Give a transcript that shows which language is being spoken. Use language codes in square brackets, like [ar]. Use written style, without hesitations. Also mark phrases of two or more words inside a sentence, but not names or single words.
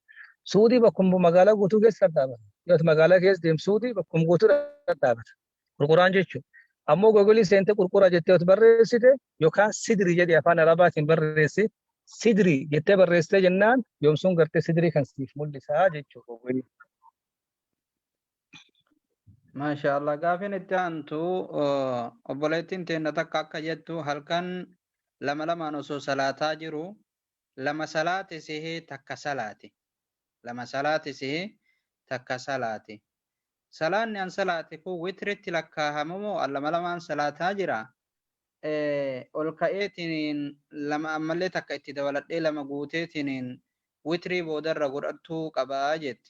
[om] Suudii bakkuma magaalaa guutuu keessa dhaabata. Yoo magaalaa keessa deemsuudii bakkuma guutuu dhaabata. Qurquraan jechuudha. Ammoo googolii seentee qurqura jettee yoo barreessite yookaan sidrii jedhi afaan arabaatiin barreessi sidrii jettee barreessite jennaan yoomsuun gartee sidrii kan siif mul'isaa jechuudha googolii. [ar] ما شاء الله قافين التانتو [om] obboleettiin teenna takka akka jettu halkan lama osoo salaataa jiru lama salaate sihee takka salaate lama salaate sihee takka salaate salaanni an salaate kun witritti lakkaahamamoo lamaan salaataa jira ol ka'eetiniin lama ammallee takka itti dabaladhee lama guuteetiniin witrii boodarra godhattuu qabaa jetti.